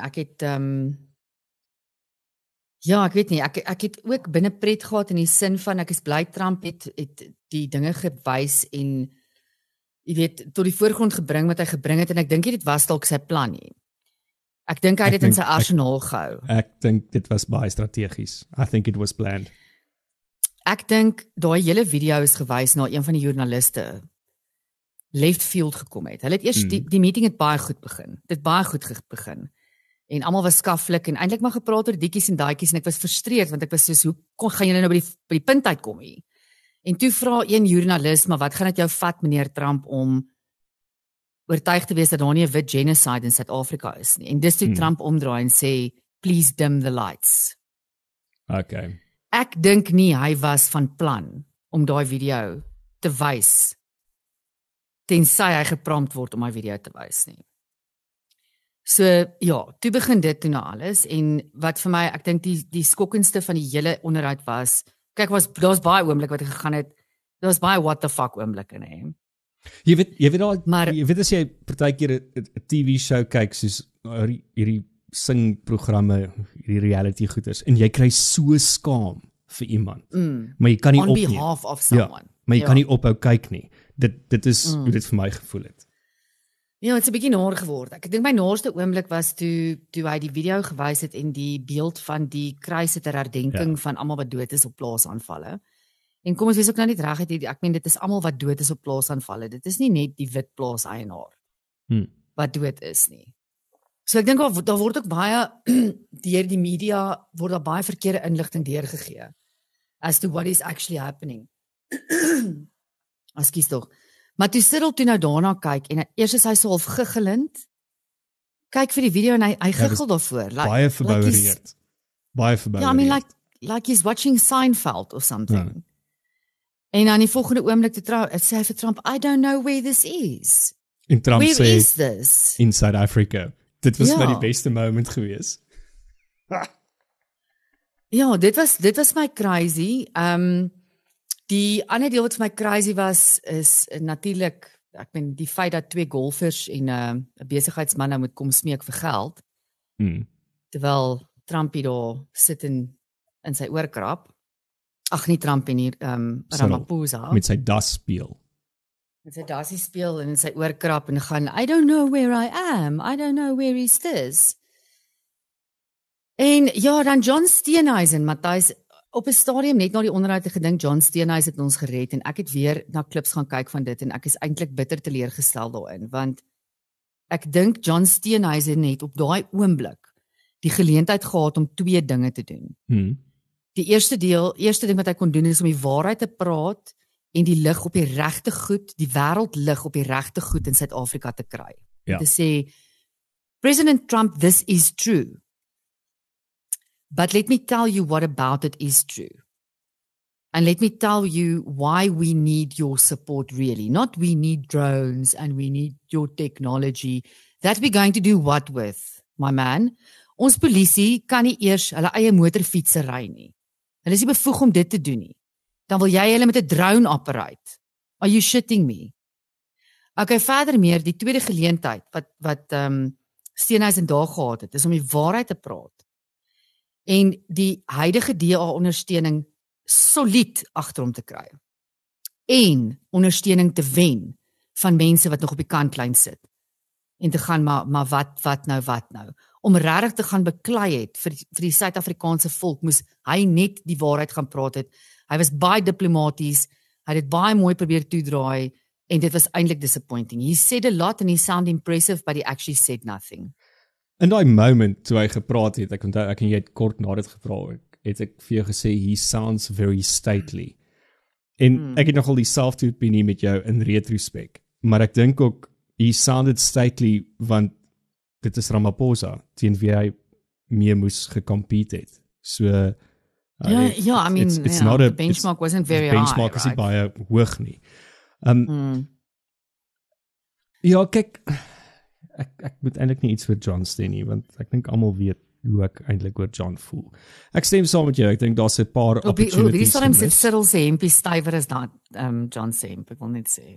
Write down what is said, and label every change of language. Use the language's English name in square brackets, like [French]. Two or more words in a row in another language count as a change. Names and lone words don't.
[Afrikaans] Ek het ja, ek weet nie, ek het ook binnepret gehad in die sin van ek is bly Trump het die dinge gewys en jy weet tot die voorgrond gebring wat hy gebring het en ek dink dit was dalk sy plan nie. Ek dink hy het dit in sy arsenaal gehou. Ek dink dit was baie strategies. [English] I think it was planned. [Afrikaans] Ek dink daai hele video is gewys na een van die joernaliste [English] left field [Afrikaans] gekom het. Hulle het eers die meeting het baie goed begin. Dit baie goed begin. En almal was skaflik en eintlik maar gepraat oor dietjies en daadjies en ek was frustreerd want ek was soos hoe gaan julle nou by die punt uitkom hier? En toe vra een joernalis, maar wat gaan dit jou vat meneer Trump om oortuig te wees dat daar nie 'n wit genocide in Suid-Afrika is nie. En dis toe Trump omdraai en sê [English] please dim the lights. [Afrikaans] Okay. Ek dink nie hy was van plan om daai video te wys tensy hy geprompt word om my video te wys nie. So ja, toe begin dit toe na alles en wat vir my, ek dink die skokkendste van die hele onderhoud was, kyk daar's baie oomblik wat gegaan het, daar's baie [English] what the fuck [Afrikaans] oomblikke nê. Jy weet al, maar jy weet as jy partykeer 'n [English] TV show [Afrikaans] kyk soos hierdie singprogramme, hierdie reality goeders en jy kry so skaam vir iemand. Maar jy kan nie [English] on behalf of someone. [Afrikaans] Ja, maar jy kan nie ophou kyk nie. Dit is hoe dit vir my gevoel het. Ja, het 'n bietjie naar geword. Ek dink my naarste oomblik was toe hy die video gewys het en die beeld van die kruise ter herdenking van almal wat dood is op plaasaanvalle. En kom ons wees ook nou net reg, ek meen dit is almal wat dood is op plaasaanvalle. Dit is nie net die wit plaaseienaar wat dood is nie. So ek dink daar word ook baie deur die media word daar baie verkeerde inligting deurgegee [English] as to what is actually happening. [Afrikaans] Ekskuus tog. Maar toe Cyril toe nou daarna kyk en eers is hy so half giggelend. Kyk vir die video en hy giggel daarvoor. Baie verboureerd. Baie verboureerd. Ja, [English] I mean like he's watching Seinfeld or something. [Afrikaans] Ja. En dan die volgende oomblik sê hy vir Trump, [English] I don't know where this is. [Afrikaans] En Trump where sê, [English] is this? In South Africa. [Afrikaans] Dit was my die beste moment gewees. Ja, dit was my crazy. Die ander deel wat vir my crazy was is natuurlik, ek meen die feit dat 2 golfers en 'n besigheidsman nou moet kom smeek vir geld. Terwyl Trumpie daar sit in sy oorkrap. Ag nie Trump en hier Ramaphosa met sy das speel. Met sy dasie speel en in sy oorkrap en gaan [English] I don't know where I am. I don't know where is this. [Afrikaans] En ja, dan John Steenhuisen, Matthys, op 'n stadium net na die onderhoud het gedink John Steenhuisen het ons gered en ek het weer na klips gaan kyk van dit en ek is eintlik bitter teleurgestel daarin want ek dink John Steenhuisen het op daai oomblik die geleentheid gehad om 2 dinge te doen. Die eerste ding wat hy kon doen is om die waarheid te praat en die lig op die regte goed, die wêreldlig op die regte goed in Suid-Afrika te kry. Ja. Te sê [English] President Trump, this is true. But let me tell you what about it is true. And let me tell you why we need your support really. Not we need drones and we need your technology. That we're going to do what with, my man? [Afrikaans] Ons polisie kan nie eers hulle eie motorfietsse ry nie. Hulle is nie bevoeg om dit te doen nie. Dan wil jy hulle met 'n drone apparaat. [English] Are you shitting me? [Afrikaans] Okay, verder meer, die tweede geleentheid wat Steenhuisen daar gehad het, is om die waarheid te praat. En die huidige DA-ondersteuning solied agter hom te kry. En ondersteuning te wen van mense wat nog op die kantlyn sit. En te gaan, maar wat nou? Om regtig te gaan beklei het vir die Suid-Afrikaanse volk, moes hy net die waarheid gaan praat het. Hy was baie diplomaties, hy het dit baie mooi probeer toedraai, en dit was eintlik disappointing. [English] He said a lot and he sounded impressive, but he actually said nothing. [Afrikaans] In daai moment toe hy gepraat het, ek onthou ek en jy het kort na dit gevra, het ek vir jou gesê, [English] he sounds very stately. [Afrikaans] En ek het nogal dieselfde opinie met jou [English] in retrospect, [Afrikaans] maar ek dink ook, [English] he sounded stately, [Afrikaans] want dit is Ramaphosa, teen wie hy mee moes gecompete het. [English] So, I mean, it's not a, the benchmark wasn't very high, [Afrikaans] benchmark is nie baie hoog nie. Ja, kyk, ek moet eintlik nie iets vir John sê nie, want ek dink almal weet hoe ek eintlik oor John voel. Ek stem saam met jou, ek dink daar's 'n paar opportunities. Op die stadium sit Cyril se hempie stywer as dat John se hemp, ek wil net sê.